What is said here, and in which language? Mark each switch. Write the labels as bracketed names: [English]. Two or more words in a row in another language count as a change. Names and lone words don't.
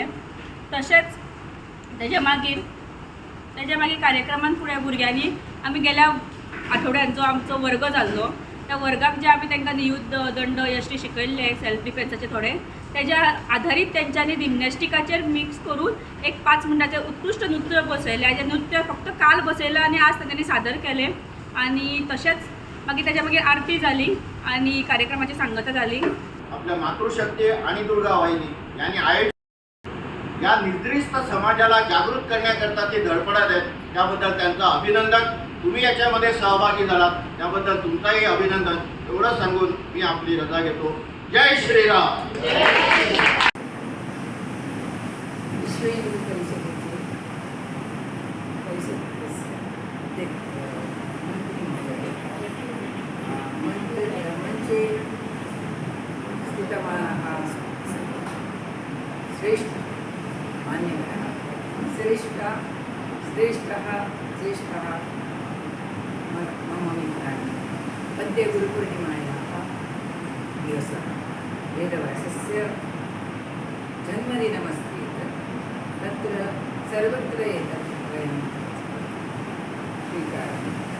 [Konkani] तशेंच तेज्या मागीर कार्यक्रमान फुडें भुरग्यांनी आमी गेल्या आठवड्यात जो आमचो वर्ग जाल्लो त्या वर्गाक जे आमी तांकां नियुद्ध दंड यश्टी शिकयल्ले [English] self defence [Konkani] थोडे तेज्या आधारीत तेंच्यांनी जिमनॅस्टिकाचेर मिक्स करून एक 5 मिनटाचें उत्कृश्ट नृत्य बसयलें। हेजें नृत्य फक्त काल बसयलां आणि आज तांच्यांनी सादर केलें। आणि तशेंच मागीर तेज्या मागीर आरती जाली आणि कार्यक्रमाची सांगता जाली। [Marathi] आपल्या मातृशक्ती आणि दुर्गा वाहिनी यांनी आयोजित या निद्रिस्त समाजाला जागृत करण्याकरता ते धडपडत आहेत, त्याबद्दल त्यांचं अभिनंदन। तुम्ही याच्यामध्ये सहभागी झालात त्याबद्दल तुमचाही अभिनंदन। एवढं सांगून मी आपली रजा घेतो। जय श्रीराम। विश्व हिंदू परिषदेचे म्हणजे [Sanskrit] श्रेष्ठ मान्यवर श्रेष्ठ मम मित्राणि अद्य गुरुपूर्णिमायाः दिवसः वेदव्यासस्य जन्मदिनमस्ति। तत्र सर्वत्र एतत् वयं स्वीकारामः।